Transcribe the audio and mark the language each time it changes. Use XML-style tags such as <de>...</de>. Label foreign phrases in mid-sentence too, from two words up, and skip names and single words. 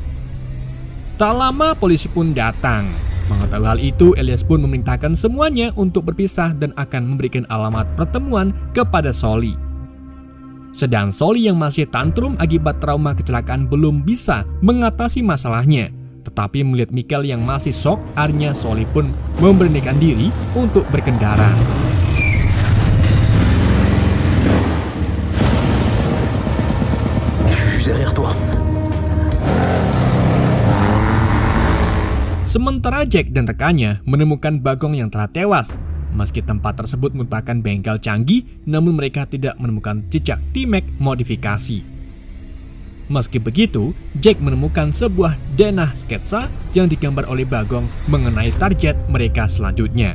<id>Tak lama polisi pun datang. Mengetahui hal itu, Ilyas pun memerintahkan semuanya untuk berpisah dan akan memberikan alamat pertemuan kepada Sully. Sedang Sully yang masih tantrum akibat trauma kecelakaan belum bisa mengatasi masalahnya. Tetapi melihat Mikel yang masih shock, akhirnya Sully pun memberanikan diri untuk berkendara.</id> <fr>Je suis derrière toi.</fr> <id>Sementara Jack dan rekannya menemukan Bagong yang telah tewas. Meski tempat tersebut merupakan bengkel canggih, namun mereka tidak menemukan jejak T-Max modifikasi. Meski begitu, Jack menemukan sebuah denah sketsa yang digambar oleh Bagong mengenai target mereka selanjutnya.</id>